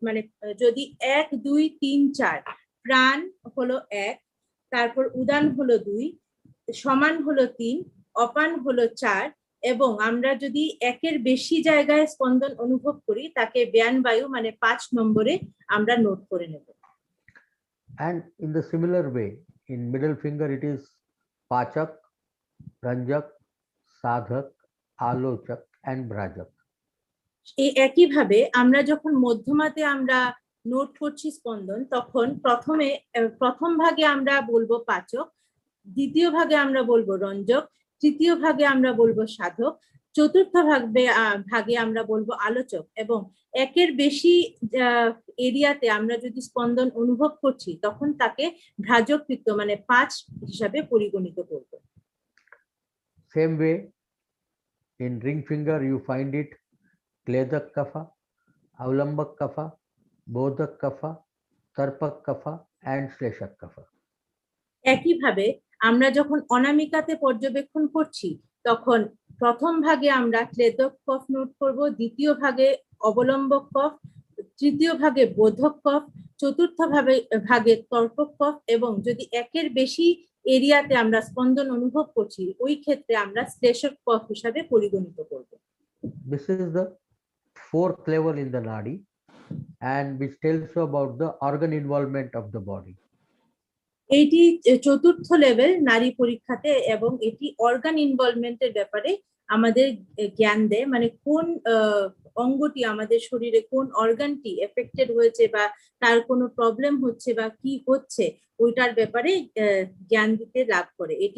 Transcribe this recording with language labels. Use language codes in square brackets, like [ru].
[bn] মানে যদি 1, 2, 3, 4 প্রাণ হলো 1, তারপর উদান হলো 2, সমান হলো 3, অপান হলো 4 এবং আমরা যদি একের বেশি জায়গায় স্পন্দন অনুভব করি তাকে ব্যান বায়ু মানে 5 নম্বরে আমরা নোট করে নেব। [en] And in the similar way, in middle finger it is pachak, ranjak, sadhak, alochak, and brajak. [bn] এই একইভাবে আমরা যখন মধ্যমাতে আমরা নোট করছি স্পন্দন তখন প্রথম ভাগে আমরা বলবো পাচক, দ্বিতীয় ভাগে আমরা বলবো রঞ্জক, তৃতীয় ভাগে আমরা বলবো সাধক, চতুর্থ ভাগে আমরা বলবো আলোচক এবং একের বেশি এরিয়াতে আমরা যদি স্পন্দন অনুভব করছি তখন তাকে ভ্রাজক কৃত্য মানে 5 হিসাবে পরিগণিত করব। [en] Same way, in ring finger you find it Kledak kapha, Avlambak kapha, Bodhak kapha, Tarpak kapha, and Shleshak kapha. [bn] একইভাবে আমরা যখন অনামিকাতে পর্যবেক্ষণ করছি তখন প্রথম ভাগে আমরা ক্লেদক কফ নোট করব, দ্বিতীয় ভাগে অবলম্বক কফ, তৃতীয় ভাগে বোধক কফ, চতুর্থ ভাগে তর্পক কফ এবং যদি একের বেশি এরিয়াতে আমরা স্পন্দন অনুভব করছি ওই ক্ষেত্রে আমরা শ্লেষক কফ হিসাবে পরিগণিত করব। [en] This is the 4th level in the Nadi and which tells you about the organ involvement of the body. [bn] এইটি চতুর্থ লেভেল নারী পরীক্ষাতে এবং এটি অর্গান ইনভলভমেন্টের ব্যাপারে আমাদের জ্ঞান দেয়, মানে কোন অঙ্গটি আমাদের শরীরে কোন অর্গানটি এফেক্টেড হয়েছে বা তার কোনো প্রবলেম হচ্ছে বা কি হচ্ছে ওইটার ব্যাপারে জ্ঞান দিতে লাভ করে।